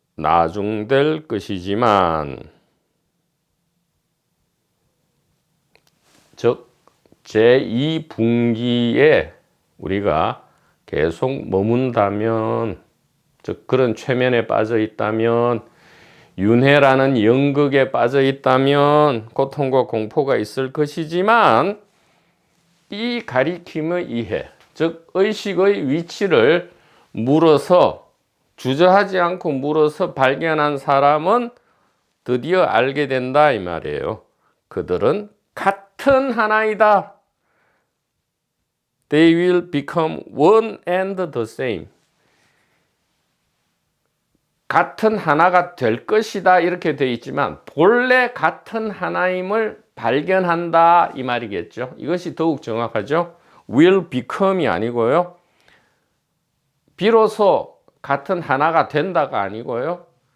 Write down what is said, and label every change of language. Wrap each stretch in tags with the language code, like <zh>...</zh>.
<ko>나중될 것이지만, 즉 제2분기에 우리가 계속 머문다면, 즉 그런 최면에 빠져 있다면, 윤회라는 연극에 빠져 있다면 고통과 공포가 있을 것이지만, 이 가리킴의 이해, 즉 의식의 위치를 물어서, 주저하지 않고 물어서 발견한 사람은 드디어 알게 된다 이 말이에요. 그들은 같은 하나이다.</ko> <en>They will become one and the same.</en> <ko>같은 하나가 될 것이다 이렇게 되어 있지만 본래 같은 하나임을 발견한다 이 말이겠죠. 이것이 더욱 정확하죠.</ko> <en>will become</en> <ko>이 아니고요. 비로소 같은 하나가 된다가 아니고요.</ko>